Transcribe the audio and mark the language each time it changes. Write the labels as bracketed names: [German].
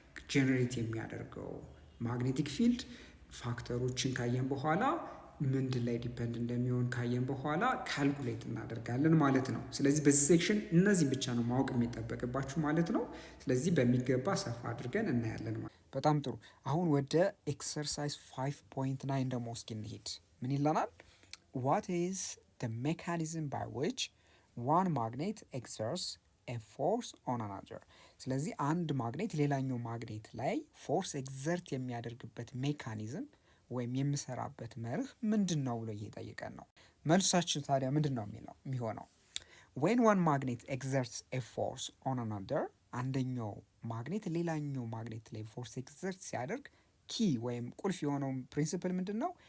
[Amharic] ጀነሬት የሚያደርገው ማግኔቲክ ፊልድ ፋክተሮችን ካየን በኋላ ምንድን ላይ ዲፔንድ እንደሚሆን ካየን በኋላ ካልኩሌት እናደርጋለን ማለት ነው። ስለዚህ በዚህ ሴክሽን እነዚህ ብቻ ነው ማወቅ የሚጠበቅባችሁ ማለት ነው። ስለዚህ በሚገባ ሰፋ አድርገን እናያለን ማለት ነው። በጣም ጥሩ። አሁን ወደ ኤክሰርሳይዝ 5.9 ደግሞ እስኪ እንሂድ። ምን ይለናል? [English] What is the mechanism by which one magnet exerts a force on another? [Amharic] ስለዚህ አንድ ማግኔት ሌላኛው ማግኔት ላይ ፎርስ ኤግዘርት የሚያደርግበት ሜካኒዝም ወይም የሚሰራበት መርህ ምንድን ነው ብሎ እየጠየቀን ነው። መልሳችን ታዲያ ምንድን ነው የሚሆነው? [English] when one magnet exerts a force on another፣ [Amharic] አንደኛው ማግኔት ሌላኛው ማግኔት ላይ ፎርስ ኤግዘርት ሲያደርግ ኪ ወይም ቁልፍ የሆነው ፕሪንሲፕል ምንድን ነው?